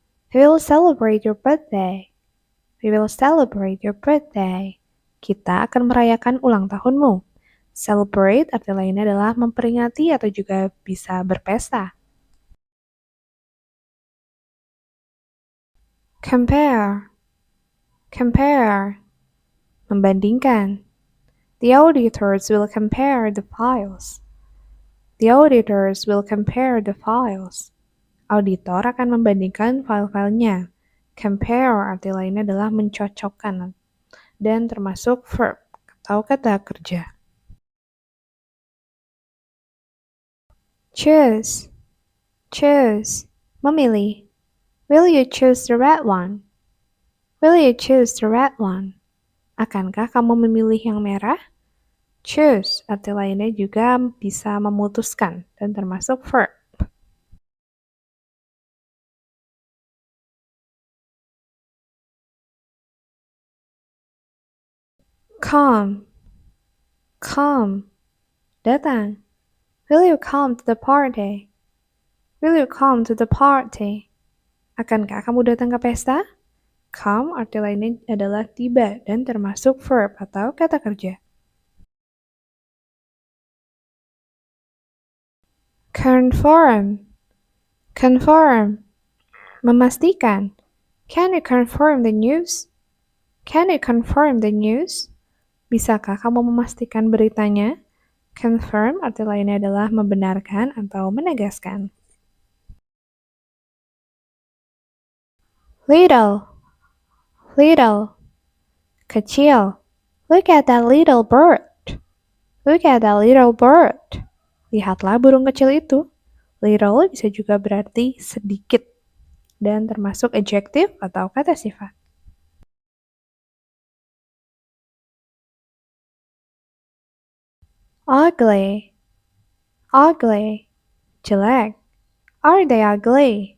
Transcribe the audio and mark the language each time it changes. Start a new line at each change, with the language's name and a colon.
English: We will celebrate your birthday. We will celebrate your birthday.
Indonesian: Kita akan merayakan ulang tahunmu. Celebrate arti lainnya adalah memperingati atau juga bisa berpesta.
English: Compare, compare,
Indonesian: membandingkan.
English: The auditors will compare the files. The auditors will compare the files.
Indonesian: Auditor akan membandingkan file-filenya. Compare arti lainnya adalah mencocokkan dan termasuk verb atau kata kerja.
English: Choose, choose,
Indonesian: memilih.
English: Will you choose the red one? Will you choose the red one?
Indonesian: Akankah kamu memilih yang merah? Choose arti lainnya juga bisa memutuskan dan termasuk verb.
English: Come, come,
Indonesian: datang.
English: Will you come to the party? Will you come to the party?
Indonesian: Akankah kamu datang ke pesta? Come arti lainnya adalah tiba dan termasuk verb atau kata kerja.
English: Confirm, confirm,
Indonesian: memastikan.
English: Can you confirm the news? Can you confirm the news?
Indonesian: Bisakah kamu memastikan beritanya? Confirm arti lainnya adalah membenarkan atau menegaskan.
English: Little, little,
Indonesian: kecil.
English: Look at that little bird. Look at that little bird.
Indonesian: Lihatlah burung kecil itu. Little bisa juga berarti sedikit dan termasuk adjective atau kata sifat.
English: Ugly, ugly,
Indonesian: jelek.
English: Are they ugly?